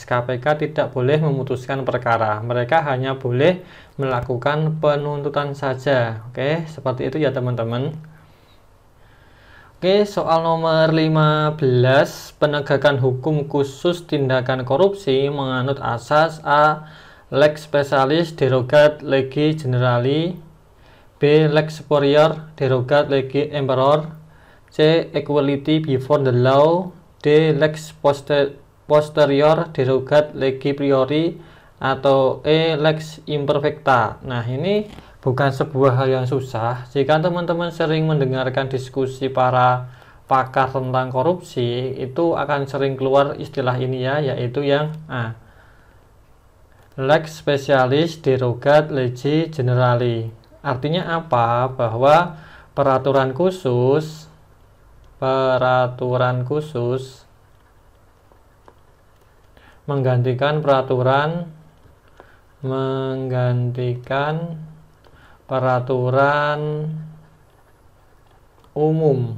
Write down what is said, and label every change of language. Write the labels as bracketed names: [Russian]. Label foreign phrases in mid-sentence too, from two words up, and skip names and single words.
[Indonesian] KPK tidak boleh memutuskan perkara. Mereka hanya boleh melakukan penuntutan saja. Oke, seperti itu ya teman-teman. Oke, soal nomor 15, penegakan hukum khusus tindakan korupsi menganut asas A. [Latin] Lex specialis derogat legi generali, B. Lex superior derogat legi emperor, C. [English] Equality before the law, [Indonesian] D. [Latin] Lex posterior derogat legi priori, atau E. Lex imperfecta. [Indonesian] Nah, ini bukan sebuah hal yang susah. Jika teman-teman sering mendengarkan diskusi para pakar tentang korupsi, itu akan sering keluar istilah ini ya, yaitu yang A. [Latin] Lex specialis derogat legi generali. [Indonesian] Artinya apa? Bahwa peraturan khusus menggantikan peraturan umum.